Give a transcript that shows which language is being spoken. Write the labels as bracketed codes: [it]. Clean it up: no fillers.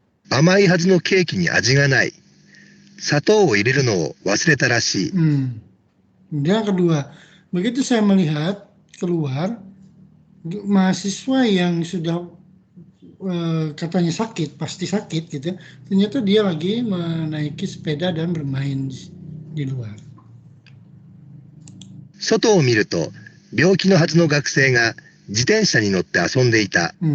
[ja] 甘いはずのケーキに味がない。砂糖を入れるのを忘れたらしい。 [id] Yang kedua, begitu saya melihat keluar mahasiswa yang sudah katanya sakit, pasti sakit gitu, ternyata dia lagi menaiki sepeda dan bermain di luar. [ja] 外を見ると病気のはずの学生が自転車に乗って遊んでいた。